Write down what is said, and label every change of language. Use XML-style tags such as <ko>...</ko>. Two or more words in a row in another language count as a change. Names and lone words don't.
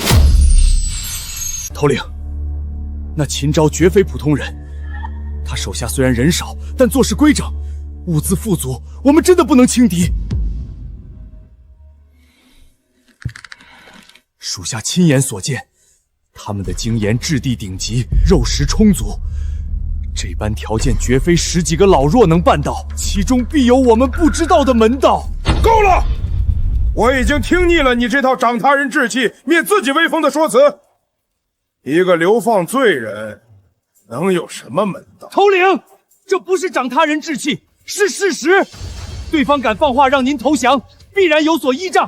<zh>头领，那秦昭绝非普通人，他手下虽然人少，但做事规整，物资富足，我们真的不能轻敌。属下亲眼所见，他们的精岩质地顶级，肉食充足，这般条件绝非10几個老弱能辦到，其中必有我們不知道的門道。夠了！我已經聽膩了你這套長他人志氣、滅自己威風的說辭。一個流放罪人，能有什麼門道？頭領，這不是長他人志氣，是事實。對方敢放話讓您投降，必然有所依仗。</zh>